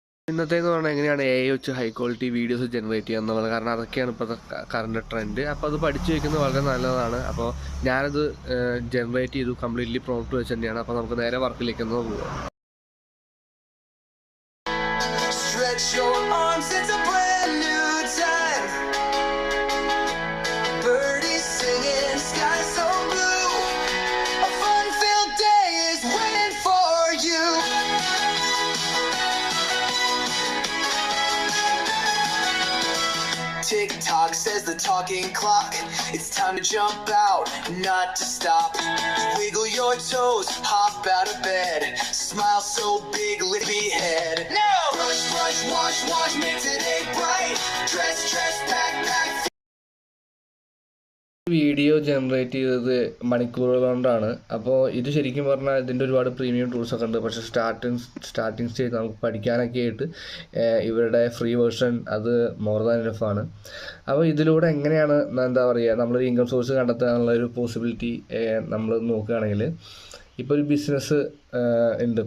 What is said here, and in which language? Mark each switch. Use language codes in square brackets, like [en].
[ml] ഇന്നത്തേന്ന് പറഞ്ഞാൽ എങ്ങനെയാണ് AI വെച്ച് ഹൈ ക്വാളിറ്റി വീഡിയോസ് ജനറേറ്റ് ചെയ്യുക എന്നുള്ളത്. കാരണം അതൊക്കെയാണ് ഇപ്പോഴത്തെ കറണ്ട് ട്രെൻഡ്. അപ്പോൾ അത് പഠിച്ചു വയ്ക്കുന്നത് വളരെ നല്ലതാണ്. അപ്പോൾ ഞാനത് ജനറേറ്റ് ചെയ്തു, കംപ്ലീറ്റ്ലി പ്രോംപ്റ്റ് വെച്ച് തന്നെയാണ്. അപ്പോൾ നമുക്ക് നേരെ വർക്കിലേക്ക് ഒന്ന് പോകാം. [en] Stretch your arms, it's a brand new time. Birdies singing, sky so blue. A fun-filled day is waiting for you. Tick-tock says the talking clock. It's time to jump out, not to stop. Wiggle your toes, hop out of bed. Smile so big, lippy head. No! Brush, brush, wash, wash, make today bright. Dress, dress, pack, pack. [ml] Video generate ചെയ്തത് മണിക്കൂറുകൾ കൊണ്ടാണ്. അപ്പോൾ ഇത് ശരിക്കും പറഞ്ഞാൽ ഇതിൻ്റെ ഒരുപാട് premium ടൂൾസൊക്കെ ഉണ്ട്. പക്ഷേ സ്റ്റാർട്ടിങ് സ്റ്റേജ് നമുക്ക് പഠിക്കാനൊക്കെ ആയിട്ട് ഇവരുടെ ഫ്രീ വേർഷൻ അത് [en] More than ഇനഫാണ്. [ml] അപ്പോൾ ഇതിലൂടെ എങ്ങനെയാണ് എന്താ പറയുക, നമ്മളൊരു ഇൻകം സോഴ്സ് കണ്ടെത്താനുള്ള ഒരു പോസിബിലിറ്റി നമ്മൾ നോക്കുകയാണെങ്കിൽ, ഇപ്പോൾ ഒരു ബിസിനസ് ഉണ്ട്.